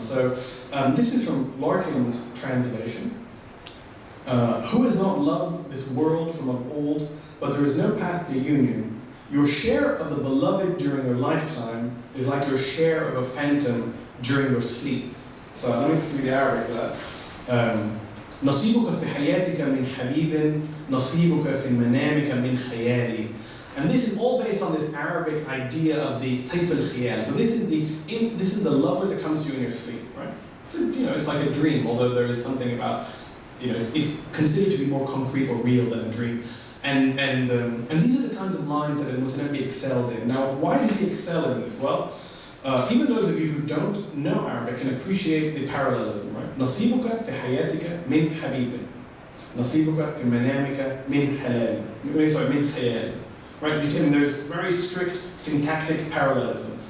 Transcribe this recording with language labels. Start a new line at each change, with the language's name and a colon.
English: So this is from Larkin's translation. Who has not loved this world from of old, but there is no path to union. Your share of the beloved during your lifetime is like your share of a phantom during your sleep. So let me read the Arabic for that.
Arabic: نصيبك في حياتك من حبيب نصيبك في منامك من خيالي.
English: And this is all based on this Arabic idea of the tayf al-khiyal. So this is the lover that comes to you in your sleep, right? So, you know, it's like a dream, although there is something about, you know, it's considered to be more concrete or real than a dream. And these are the kinds of lines that Al-Mutanabbi excelled in. Now, why does he excel in this? Well, even those of you who don't know Arabic can appreciate the parallelism, right?
Arabic: نصيبك في حياتك من حبيب. نصيبك في منامك من حلال.
English: Sorry,
Arabic: من خيال.
English: Right? You see, I mean, there's very strict syntactic parallelism.